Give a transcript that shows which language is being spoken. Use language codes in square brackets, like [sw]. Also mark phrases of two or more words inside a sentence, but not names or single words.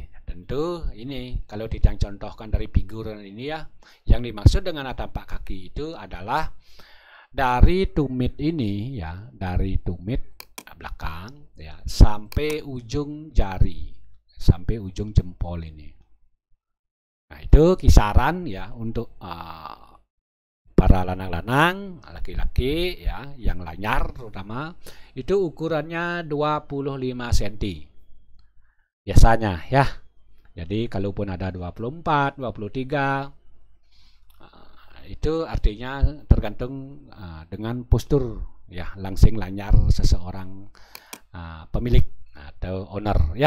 [id] Tentu ini kalau Titiang contohkan dari figuran ini ya, yang dimaksud dengan tampak kaki itu adalah dari tumit ini ya, dari tumit belakang ya sampai ujung jari, sampai ujung jempol ini. Nah, itu kisaran ya untuk para lanang-lanang, laki-laki ya, yang lanyar terutama, itu ukurannya 25 cm. Biasanya ya. Jadi kalaupun ada 24, 23, itu artinya tergantung dengan postur ya, langsing lanyar seseorang pemilik atau owner ya.